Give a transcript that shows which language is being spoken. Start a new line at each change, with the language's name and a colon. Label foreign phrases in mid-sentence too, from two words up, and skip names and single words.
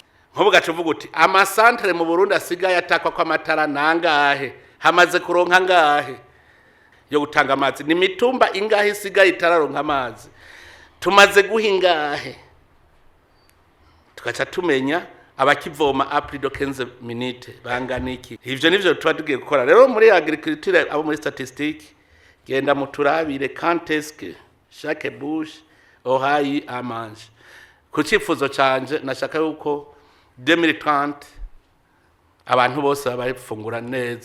Rundi: Nkubu gacuvuga uti ama centre mu Burundi asigaye atakwa kwa matara nangahe, hamaze kuronka ngahe yo gutanga amazi, ni mitumba ingahe isigaye itararonka amazi, tumaze guhingahe, tukaca tumenya abakivoma
French: après de 15 minutes
Rundi: bangana iki. Ivyo nivyo tugiye gukora rero muri agriculture. Abo muri statistique genda muturabire
French: quand est-ce que chaque bouche aura eu à manger.
Rundi: Ku cifuzo canje nashaka yuko 2030 abantu bose bafungura neza.